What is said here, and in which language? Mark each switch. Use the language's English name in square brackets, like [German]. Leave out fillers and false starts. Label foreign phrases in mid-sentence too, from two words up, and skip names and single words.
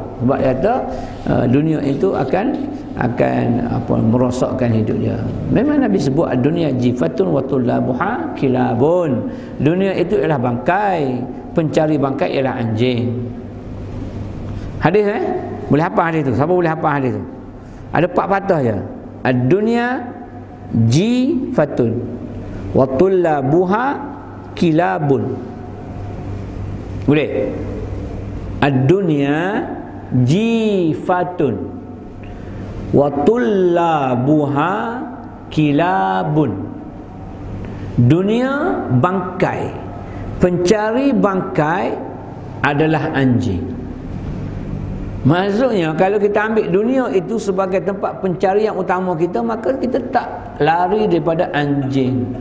[Malay] Sebab dia kata dunia itu akan merosakkan hidup dia. Memang Nabi sebut dunia [Arabic] جيفة وطلابها كلاب. [Malay] Dunia itu ialah bangkai, pencari bangkai ialah anjing. Hadis boleh hafal hadis tu? Siapa boleh hafal hadis tu? Ada 4 patah je. [Arabic] الدنيا جيفة وطلابها كلاب. [Malay] Boleh? [Arabic] الدنيا جيفة وطلابها كلاب. [Malay] Dunia bangkai, pencari bangkai adalah anjing. Maksudnya kalau kita ambil dunia itu sebagai tempat pencarian utama kita, maka kita tak lari daripada anjing.